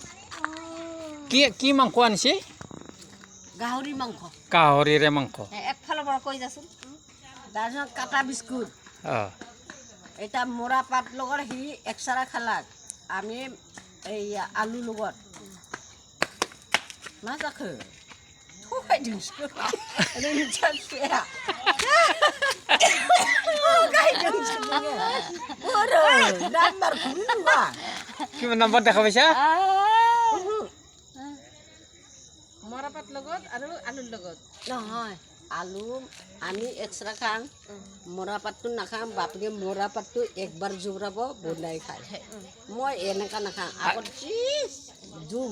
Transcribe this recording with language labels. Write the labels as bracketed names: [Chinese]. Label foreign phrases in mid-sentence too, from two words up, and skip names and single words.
[Assamese] কি মাংস আনিছে গাহৰি মাংস গাহৰিৰে মাংস একফালৰ পৰা কৈ যাচোন তাৰপিছত কাটা বিস্কুট অঁ এটা মৰা পাত লগত সি এক্সট্ৰা খালাক আমি এই আলু লগত [Bodo] मा जाखो थगायदोंसो रोंजासिया थगायदोंसो नोङो ओरै नाम्बारखौनो नुवा [Assamese] কিমান নম্বৰ দেখা পাইছা মৰাপাত লগত আৰু আলুৰ লগত নহয় আলু আমি এক্সট্ৰা খাম মৰা পাতটো নাখাম বাপেকে মৰা পাতটো একবাৰ জোৰাব বনাই খায় মই এনেকা নাখাওঁ আগত জুম